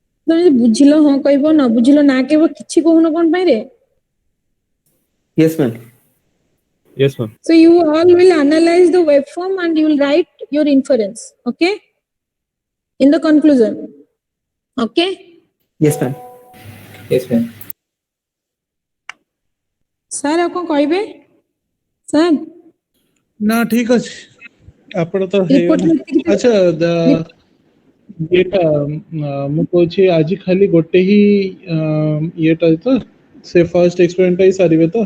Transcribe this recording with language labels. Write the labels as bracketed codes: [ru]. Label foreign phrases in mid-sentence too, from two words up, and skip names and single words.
[or] ତମେ ବୁଝିଲ ହଁ କହିବ ନ ବୁଝିଲ ନା କହିବ କିଛି କହୁନ କଣ ପାଇଁ ରେ? [en] Yes, ma'am. Yes, ma'am. So you all will analyze the waveform and you will write your inference, okay? In the conclusion, okay? Yes, ma'am. Yes, ma'am. Sir, [or] ଆଉ କଣ କହିବେ? [en] Sir, [or] ନା ଠିକ ଅଛି ଆପଣ ତ report ହେଇଗଲା। ଆଚ୍ଛା ଏଟା ମୁଁ କହୁଛି ଆଜି ଖାଲି ଗୋଟେ ହିଁ ଇଏଟା ତ ସେ [en] first experiment [or] ହିଁ ସାରିବେ ତ?